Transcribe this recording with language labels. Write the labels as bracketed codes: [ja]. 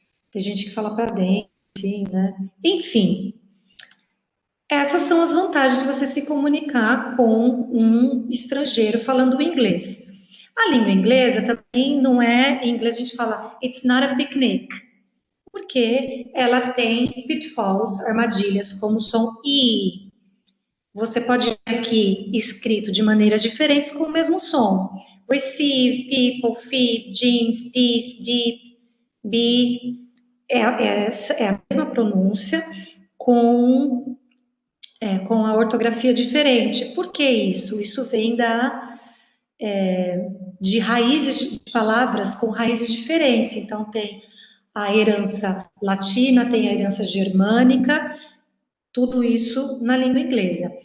[pt] Tem gente que fala para dentro, assim, né? Enfim, essas são as vantagens de você se comunicar com um estrangeiro falando inglês. A língua inglesa também não é, em inglês a gente fala [en] it's not a picnic, [pt] porque ela tem pitfalls, armadilhas, como o som I. Você pode ver aqui escrito de maneiras diferentes com o mesmo som. [en] Receive, people, feed, jeans, peace, deep, be. [pt] É a mesma pronúncia com com a ortografia diferente. Por que isso? Isso vem de raízes de palavras com raízes diferentes. Então, tem a herança latina, tem a herança germânica, tudo isso na língua inglesa.